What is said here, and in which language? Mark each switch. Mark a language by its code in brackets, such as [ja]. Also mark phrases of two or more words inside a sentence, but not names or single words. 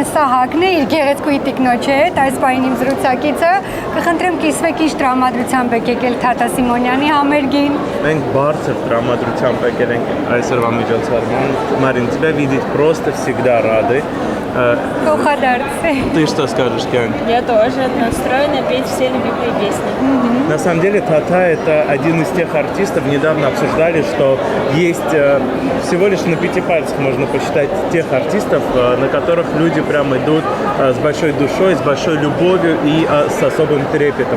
[hy] Սահակն է իր գեղեցկուի տիկնոջ հետ, այս պահին իմ զրուցակիցը, կխնդրեմ կիսվեք ինչ տրամադրությամբ եք եկել Թաթա Սիմոնյանի համերգին։ Մենք բարձր տրամադրությամբ եկել ենք այսօրվա միջոցառման, [ru] Марин, тебя видеть просто всегда рады. Ты что скажешь, Кань? Я тоже настроена петь все любимые песни. На самом деле Тата это один из тех артистов, недавно обсуждали, что есть всего лишь на 5 пальцах можно посчитать тех артистов, на которых люди прям идут с большой душой, с большой любовью и с особым трепетом.